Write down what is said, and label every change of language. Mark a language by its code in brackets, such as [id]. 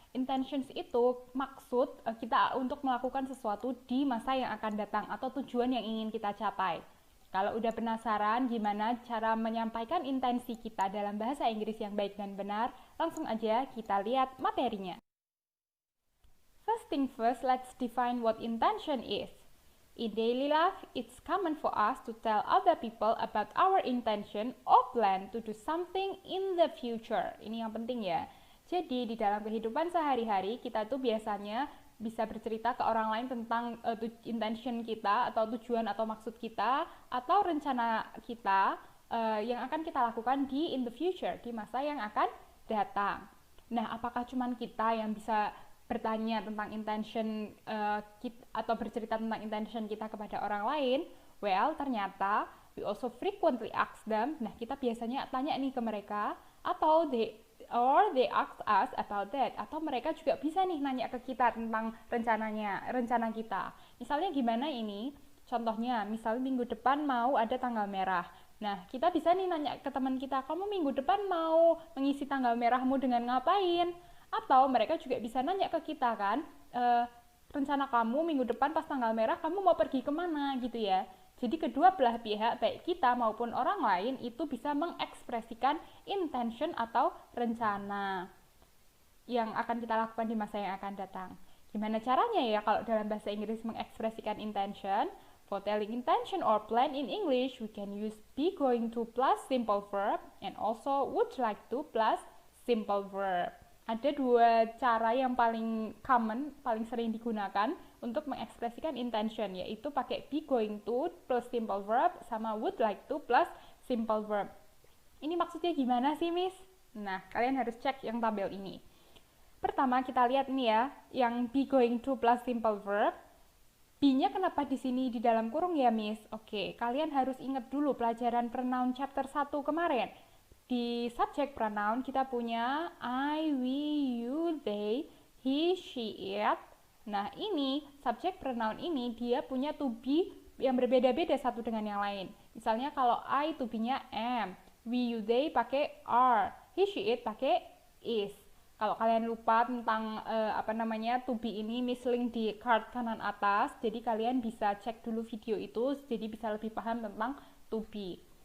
[id] Intentions itu maksud kita untuk melakukan sesuatu di masa yang akan datang atau tujuan yang ingin kita capai. Kalau udah penasaran gimana cara menyampaikan intensi kita dalam bahasa Inggris yang baik dan benar, langsung aja kita lihat materinya. [en] First thing first, let's define what intention is. In daily life, it's common for us to tell other people about our intention or plan to do something in the future. [id] Ini yang penting ya. Jadi, di dalam kehidupan sehari-hari, kita tuh biasanya bisa bercerita ke orang lain tentang intention kita, atau tujuan atau maksud kita, atau rencana kita yang akan kita lakukan [en] in the future, [id] di masa yang akan datang. Nah, apakah cuma kita yang bisa bertanya tentang intention atau bercerita tentang intention kita kepada orang lain? [en] Well, [id] ternyata [en] we also frequently ask them. [id] Nah, kita biasanya tanya nih ke mereka, atau [en] they ask us about that, [id] atau mereka juga bisa nih nanya ke kita tentang rencana kita. Misalnya gimana ini? Contohnya, misalnya minggu depan mau ada tanggal merah. Nah, kita bisa nih nanya ke teman kita, kamu minggu depan mau mengisi tanggal merahmu dengan ngapain? Atau mereka juga bisa nanya ke kita kan, rencana kamu minggu depan pas tanggal merah kamu mau pergi kemana gitu ya. Jadi kedua belah pihak, baik kita maupun orang lain, itu bisa mengekspresikan intention atau rencana yang akan kita lakukan di masa yang akan datang. Gimana caranya ya kalau dalam bahasa Inggris mengekspresikan intention? [en] For telling intention or plan in English, we can use be going to plus simple verb and also would like to plus simple verb. [id] Ada dua cara yang paling common, paling sering digunakan untuk mengekspresikan intention, yaitu pakai be going to plus simple verb sama would like to plus simple verb. Ini maksudnya gimana sih, Miss? Nah, kalian harus cek yang tabel ini. Pertama, kita lihat nih ya, yang be going to plus simple verb. Be-nya kenapa di sini di dalam kurung ya, Miss? Oke, kalian harus ingat dulu pelajaran pronoun chapter 1 kemarin. Di subject pronoun kita punya I, we, you, they, he, she, it. Nah, ini subject pronoun ini dia punya to be yang berbeda-beda satu dengan yang lain. Misalnya kalau I to be-nya am, we, you, they pakai are, he, she, it pakai is. Kalau kalian lupa tentang to be ini mislink di card kanan atas, jadi kalian bisa cek dulu video itu, jadi bisa lebih paham tentang to be.